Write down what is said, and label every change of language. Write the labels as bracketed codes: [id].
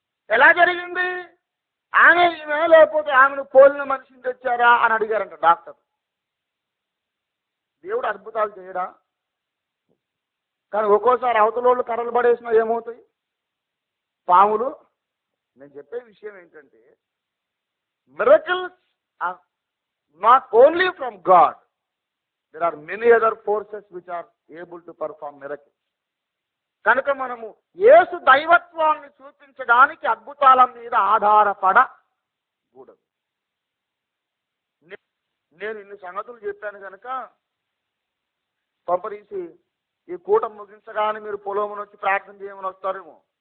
[te] ఎలా జరిగింది? ఆమె ఈమె, లేకపోతే ఆమెను పోలిన మనిషిని తెచ్చారా అని అడిగారంట డాక్టర్. దేవుడు అద్భుతాలు చేయడా? కానీ ఒక్కోసారి అవతలోళ్ళు కర్రలు పడేసినా ఏమవుతాయి? పాములు. నేను చెప్పే విషయం ఏంటంటే, [en] miracles are not only from God, there are many other forces which are able to perform miracles. [te] కనుక మనము యేసు దైవత్వాన్ని చూపించడానికి అద్భుతాల మీద ఆధారపడకూడదు. నేను ఇన్ని సంగతులు చెప్పాను కనుక కొంపరీసి ఈ కూటమి ముగించగానే మీరు పొలంలో వచ్చి ప్రార్థన చేయమని వస్తారేమో.